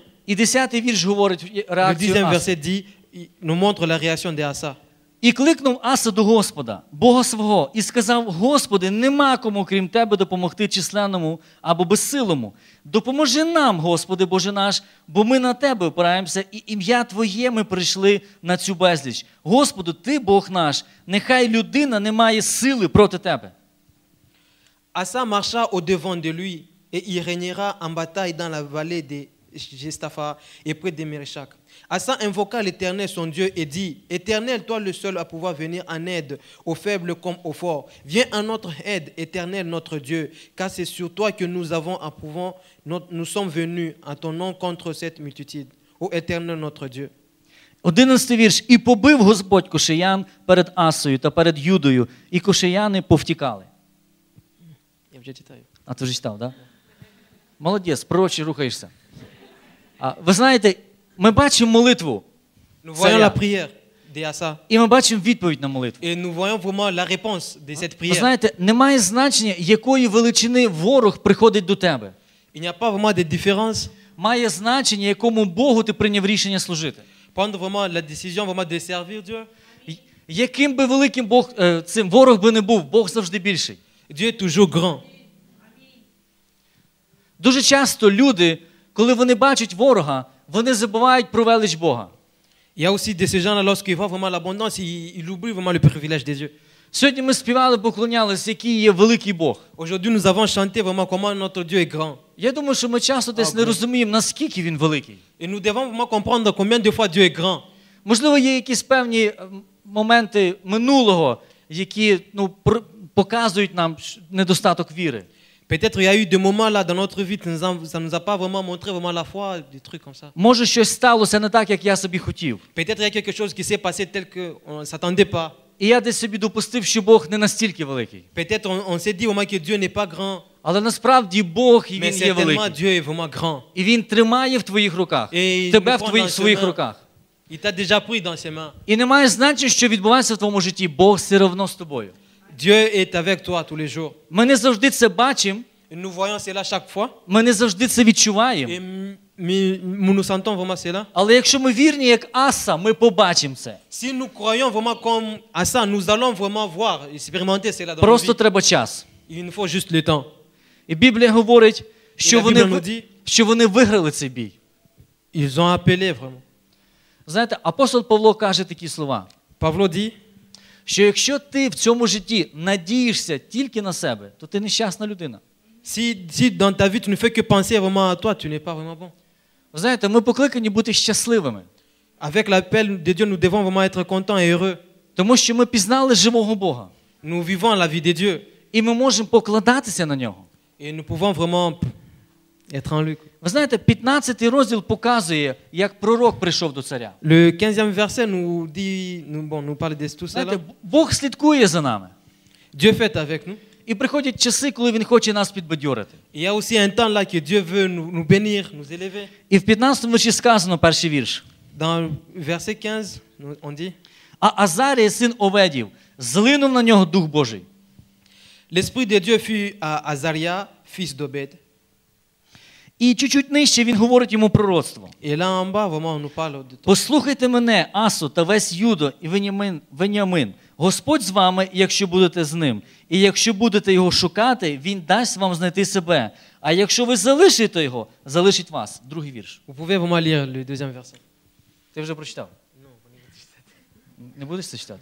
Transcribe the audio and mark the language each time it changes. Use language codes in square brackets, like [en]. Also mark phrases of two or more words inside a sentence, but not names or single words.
[uk] І 10-й вірш говорить [fr] Le [uk] реакцію [fr] 10e [uk] Аси. [fr] verset dit, il nous montre la réaction d'Asa. [uk] І кликнув Аса до Господа, Бога свого, і сказав: Господи, нема кому, крім Тебе, допомогти численному або безсилому. Допоможи нам, Господи Боже наш, бо ми на Тебе опираємося, і ім'я Твоє ми прийшли на цю безліч. Господу, Ти, Бог наш, нехай людина не має сили проти Тебе. [fr] Asa marcha au-devant de lui, et il régnera en bataille dans la vallée de Gestapha et près de Méréchak. Asa invoqua l'Éternel son Dieu et dit: Éternel, toi le seul à pouvoir venir en aide aux faibles comme aux forts. Viens en notre aide, Éternel notre Dieu, car c'est sur toi que nous avons approuvant, nous sommes venus en ton nom contre cette multitude. Ô Éternel notre Dieu. [uk] 11-й вірш. І побив Господь кошиян перед Асою та перед Юдою, і кошияни повтікали. А ти вже читав, так? Да? Молодець, пророче рухаєшся. Ви знаєте, ми бачимо молитву. [fr] Nous voyons la prière d'Asa. [uk] І ми бачимо відповідь на молитву. [fr] Et nous voyons vraiment la réponse de cette [uk] Ви [fr] prière. [uk] знаєте, немає значення, якої величини ворог приходить до тебе. [fr] Il n'y a pas vraiment de différence. [uk] Має значення, якому Богу ти прийняв рішення служити. [fr] Prendre vraiment la décision vraiment de servir Dieu. [uk] Яким би великим цим ворог би не був, Бог завжди більший. [fr] Dieu est toujours grand. [uk] Дуже часто люди, коли вони бачать ворога, вони забувають про велич Бога. [fr] Il y a aussi de ces gens-là, lorsqu'ils voient vraiment l'abondance, ils oublient vraiment le privilège des yeux. [uk] Сьогодні ми співали, поклонялися, який є великий Бог. [fr] Aujourd'hui, nous avons chanté vraiment comment notre Dieu est grand. [uk] Я думаю, що ми часто десь не розуміємо, наскільки він великий. [fr] Et nous devons vraiment comprendre combien de fois Dieu est grand. [uk] Можливо, є якісь певні моменти минулого, які показують нам недостаток віри. [fr] Peut-être il y a eu des moments là dans notre vie, ça ne nous a pas vraiment montré vraiment la foi, des trucs comme ça. [uk] Може, щось сталося не так, як я собі хотів. [fr] Peut-être il y a quelque chose qui s'est passé tel qu'on ne s'attendait pas. [uk] І я десь собі допустив, що Бог не настільки великий. [fr] Peut-être on s'est dit au moins que Dieu n'est pas grand. [uk] Але насправді Бог, і [fr] Mais [uk] Він є [fr] certainement [uk] великий. [fr] Dieu est vraiment grand. [uk] І Він тримає в твоїх руках. [fr] Et [uk] Тебе [fr] il nous prend [uk] в [fr] dans [uk] своїх [fr] ses mains. [uk] руках. [fr] Il t'a déjà pris dans ses mains. [uk] І немає значення, що відбувається в твоєму житті. Бог все одно з тобою. [fr] Dieu est avec toi tous les jours. [uk] Ми не завжди це бачимо. [fr] Et nous voyons cela chaque fois. [uk] Ми не завжди це відчуваємо. [fr] Et nous sentons vraiment cela. [uk] Але якщо ми вірні, як Аса, ми побачимо це. [fr] Si nous croyons vraiment comme à ça, nous allons vraiment voir, expérimenter cela dans nos [uk] Просто [fr] vies. [uk] треба час. [fr] Il nous faut juste le temps. [uk] І Біблія говорить, що Біблія вони виграли цей бій. [fr] Ils ont appelé vraiment. [uk] Знаєте, апостол Павло каже такі слова, [fr] Pavlo dit, [uk] що якщо ти в цьому житті надієшся тільки на себе, то ти нещасна людина. [fr] si dans ta vie tu ne fais que penser vraiment à toi, tu n'es pas vraiment bon. [uk] Ви знаєте, ми покликані бути щасливими. [fr] Avec l'appel de Dieu, nous devons vraiment être contents et heureux. [uk] Тому що ми пізнали живого Бога. [fr] Nous vivons la vie de Dieu. [uk] І ми можемо покладатися на нього. [fr] Et nous pouvons vraiment être en lui. [uk] Ви знаєте, 15-й розділ показує, як пророк прийшов до царя. [fr] Le 15e verset nous dit, nous parle de tout [uk] Знаєте, [fr] cela. [uk] Бог слідкує за нами. [fr] Dieu fait avec nous. [uk] І приходять часи, коли Він хоче нас підбадьорити. [fr] Il y a aussi un temps là que Dieu veut nous bénir, nous élever. [uk] І в 15-му вірші сказано, перший вірш. [fr] Dans verset 15, on dit, [uk] А Азарія, син Оведів, злинув на нього Дух Божий. [fr] l'Esprit de Dieu fut à Azaria, fils d'Obed. [uk] І чуть-чуть нижче він говорить йому пророцтво. [fr] Et là en bas, vraiment, on nous parle de tout. [uk] Послухайте мене, Асу та весь Юдо і Веніамин. Господь з вами, якщо будете з ним. І якщо будете його шукати, він дасть вам знайти себе. А якщо ви залишите його, залишить вас. Другий вірш. [fr] Vous pouvez vraiment lire le deuxième verset. [uk] Ти вже прочитав? Не будеш це читати?